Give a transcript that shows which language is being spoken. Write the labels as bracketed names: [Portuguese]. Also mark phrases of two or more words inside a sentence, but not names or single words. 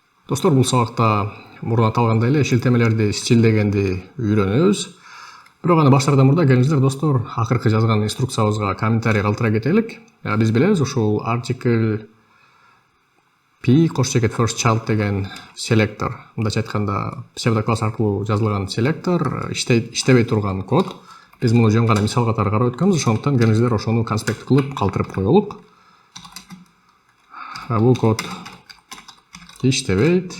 [Kyrgyz] Достор, бул сабакта мурда аталгандай эле шилтемелерди стилдегенди үйрөнөбүз. Бирок аны баштаардан мурда келиңиздер достор, акыркы жазган инструкциябызга комментарий калтыра кетелик. Биз билебиз, ушул [English] article p first child [Kyrgyz] деген селектор, мындайча айтканда псевдокласс аркылуу жазылган селектор иштебей турган код. Биз муну жөн гана мисал катары карап өткөнбүз, ошондуктан келиңиздер ошону конспект кылып калтырып коелук. Бул код иштебейт.